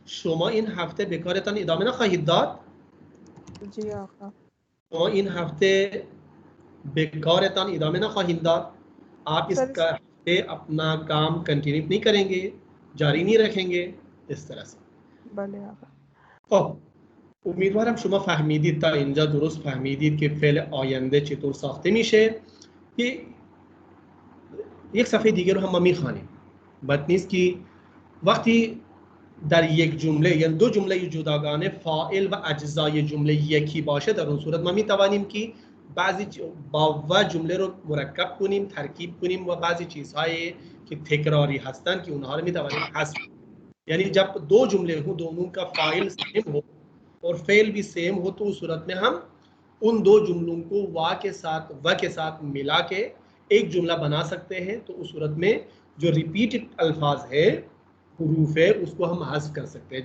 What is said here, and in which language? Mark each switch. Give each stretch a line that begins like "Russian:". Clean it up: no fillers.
Persian: शुमा इन हफ्ते बेकारतन इदामे ना खाहिदाद,
Hindi: जी आका।
Persian: शुमा इन हफ्ते बेकारतन इदामे ना खाहिदाद।
Hindi: आप इस सर हफ्ते अपना काम कंटिन्यू नहीं करेंगे, जारी नहीं रखेंगे, इस तरह से।
Persian: भले आका। امیدوارم شما فهمیدید تا اینجا درست فهمیدید که فعل آینده چطور ساخته میشه. یک صفحه دیگه رو هم میخوانیم. بد نیست که وقتی در یک جمله یا دو جمله جداگانه فاعل و اجزای جمله یکی باشه، در اون صورت ما میتوانیم که بعضی با و جمله رو مرکب کنیم، ترکیب کنیم و بعضی چیزهایی که تکراری هستند که اونها رو میتوانیم حذف کنیم. یعنی
Hindi: जब दो जुमले हो, दोनों का फाइल सेम हो और फेल भी सेम हो, तो उस सूरत में हम उन दो जुमलों को व के साथ मिला के एक जुमला बना सकते हैं। तो उस सूरत में जो रिपीटेड अल्फाज है, हुरूफ है, उसको हम हज़्फ कर सकते हैं।